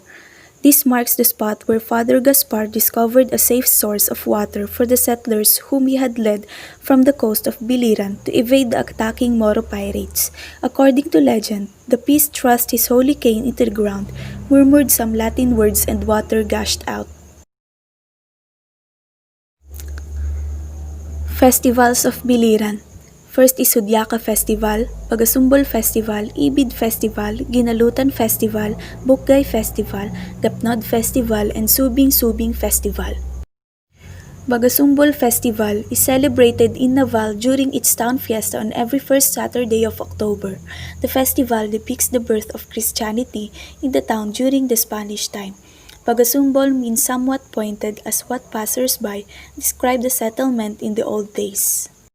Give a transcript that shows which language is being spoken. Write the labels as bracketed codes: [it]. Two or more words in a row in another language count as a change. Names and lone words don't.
[en] This marks the spot where Father Gaspar discovered a safe source of water for the settlers whom he had led from the coast of Biliran to evade the attacking Moro pirates. According to legend, the priest thrust his holy cane into the ground, murmured some Latin words, and water gushed out. Festivals of Biliran. First is Sudyaka Festival, Pagasumbol Festival, Ibid Festival, Ginalutan Festival, Bukgay Festival, Gapnod Festival, and Subing Subing Festival. Bagasumbol Festival is celebrated in Naval during its town fiesta on every first Saturday of October. The festival depicts the birth of Christianity in the town during the Spanish time. Bagasumbol means somewhat pointed as what passers-by describe the settlement in the old days.